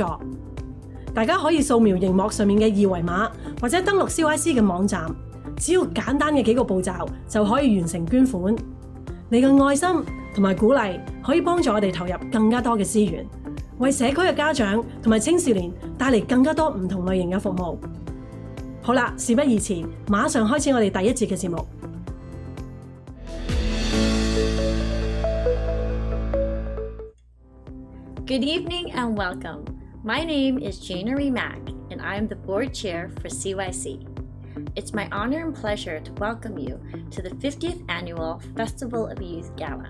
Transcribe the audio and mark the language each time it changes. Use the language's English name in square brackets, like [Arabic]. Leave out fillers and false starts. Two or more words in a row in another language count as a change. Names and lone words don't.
[Cantonese] 大家可以掃描熒幕上面嘅2維碼，或者登錄 CYC 嘅網站，只要簡單嘅幾個步驟就可以完成捐款。你嘅愛心同埋鼓勵可以幫助我哋投入更加多嘅資源，為社區嘅家長同埋青少年帶嚟更加多唔同類型嘅服務。好啦，事不宜遲，馬上開始我哋第一節嘅節目。 [English] Good evening and welcome. My name is Jane Mack, and I am the board chair for CYC. It's my honor and pleasure to welcome you to the 50th Annual Festival of Youth Gala.